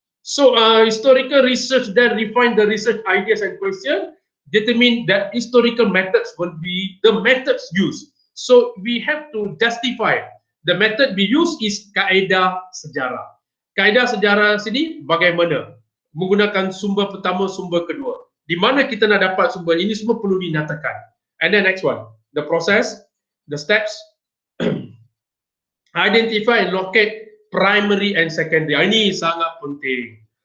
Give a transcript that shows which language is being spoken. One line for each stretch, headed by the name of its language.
English: So historical research then refine the research ideas and question, determine that historical methods will be the methods used. So we have to justify the method we use is
Malay: kaedah sejarah. Kaedah sejarah sini bagaimana? Menggunakan sumber pertama, sumber kedua. Di mana kita nak dapat sumber ini semua perlu dinyatakan.
English: And then next one, the process, the steps, identify and locate primary and secondary.
Malay: Ini sangat penting.